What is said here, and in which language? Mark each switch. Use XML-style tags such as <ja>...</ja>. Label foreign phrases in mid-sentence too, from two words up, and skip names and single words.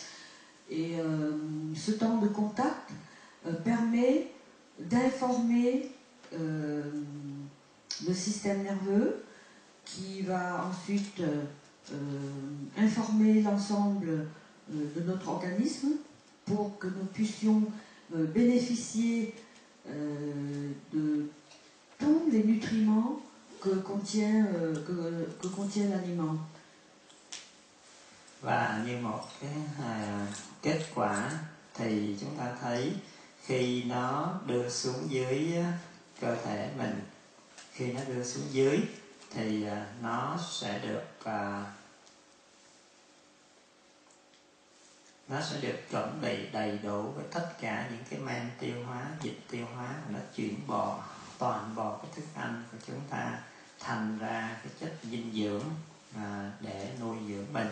<fr>Et ce temps de contact permet d'informer le système nerveux qui va ensuite informer l'ensemble de notre organisme pour que nous puissions bénéficier de tous les nutriments que contient l'aliment.</fr> <vi>Và như một cái kết quả thì chúng ta thấy khi nó đưa xuống dưới cơ thể mình, khi nó đưa xuống dưới thì nó sẽ được chuẩn bị đầy đủ với tất cả những cái men tiêu hóa, dịch tiêu hóa, và nó chuyển bộ toàn bộ cái thức ăn của chúng ta thành ra cái chất dinh dưỡng để nuôi dưỡng mình.</vi>